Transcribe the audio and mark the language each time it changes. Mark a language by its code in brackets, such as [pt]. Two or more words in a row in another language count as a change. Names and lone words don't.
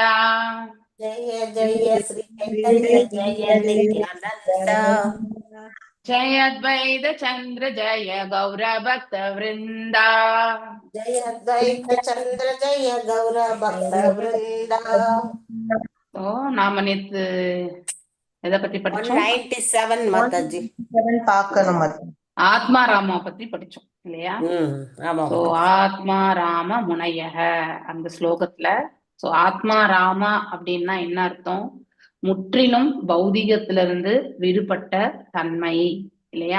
[sa] जय जय श्री चैतन्य जय नित्यानंद जय अद्वैत चंद्र जय गौर भक्त वृंदा जय अद्वैत चंद्र जय गौर भक्त वृंदा। [ta] तो नाम நேத்து எதை பத்தி படிச்சோம்? 197 மாதாஜி. பார்க்கணும் ஆத்மா ராமா பத்தி படிச்சோம் இல்லையா? சோ [sa] आत्मा राम मुनयक [ta] அந்த ஸ்லோகத்துல சோ ஆத்மா ராமா அப்படின்னா என்ன அர்த்தம்? முற்றிலும் பௌதிகத்திலிருந்து விடுபட்ட தன்மை இல்லையா?